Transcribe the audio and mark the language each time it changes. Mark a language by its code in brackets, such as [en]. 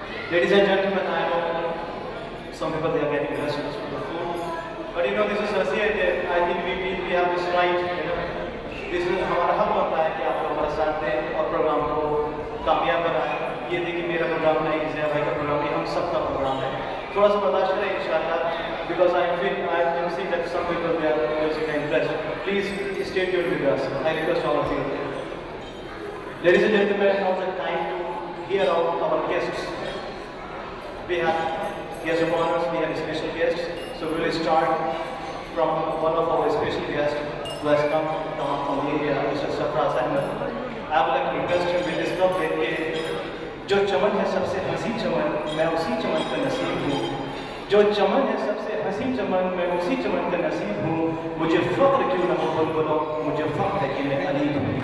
[en] Ladies and gentlemen, I know some people they are getting restless with the food, but you know this is Syed. I think we have this right. You know, this is [hi] हमारा हक बनता है कि आप लोग हमारे साथ दें और प्रोग्राम को कामयाब बनाएं। ये देखिए मेरा प्रोग्राम नहीं, ज़िया भाई का प्रोग्राम नहीं, हम सबका प्रोग्राम है। थोड़ा सा बर्दाश्त करें इंशाल्लाह, [en] because I am seeing that some people they are music impressed. Please stay tuned with us. I request all of you. Ladies and gentlemen, now the time to hear out our guests. We have guest of honors, we have special guests. So we will start from one of our special guests who has come from India, Mr. Safra Syed. I would like to request you with this topic [hi] कि जो चमन है सबसे हंसी चमन, मैं उसी चमन का नसीब हूँ। जो चमन है सबसे हंसी चमन, मैं उसी चमन का नसीब हूँ। मुझे फख्र क्यों न हो बोलो, मुझे फख्र है कि मैं अलीब हूँ।